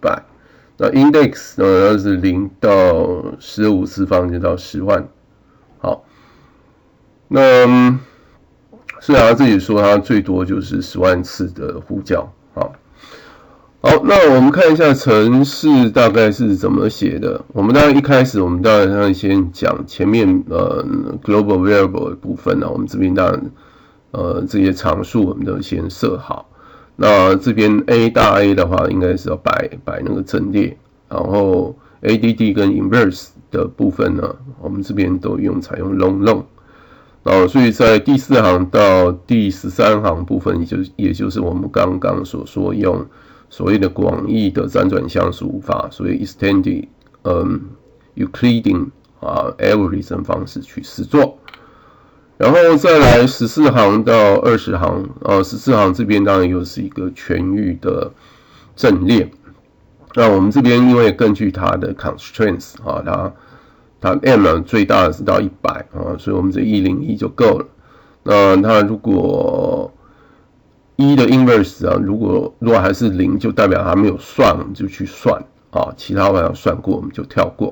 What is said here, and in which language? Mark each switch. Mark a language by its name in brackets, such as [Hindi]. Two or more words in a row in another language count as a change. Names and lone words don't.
[Chinese] 那 index 呢是0到10的5次方就到10萬。好，那雖然他自己說它最多就是10萬次的呼叫。好，那我們看一下程式大概是怎麼寫的。我們當然一開始我們當然先講前面 [English] global variable [Chinese] 的部分我們這邊當然這些常數我們都先設好。那這邊 A 大 A 的話，應該是要擺那個陣列，然後 ADD 跟 inverse 的部分呢，我們這邊都採用 long。然後所以在第4行到第13行部分，也就是我們剛剛所說用所謂的廣義的輾轉相數法，所謂 [English] extended Euclidean algorithm [Chinese] 方式去實作。然後再來14行到20行，14行這邊當然又是一個全域的陣列。那我們這邊因為根據它的 constraints 它 m 呢最大的是到100所以我們這101就夠了。那它如果1的 inverse 如果還是0，就代表它沒有算，我們就去算其他要算過我們就跳過。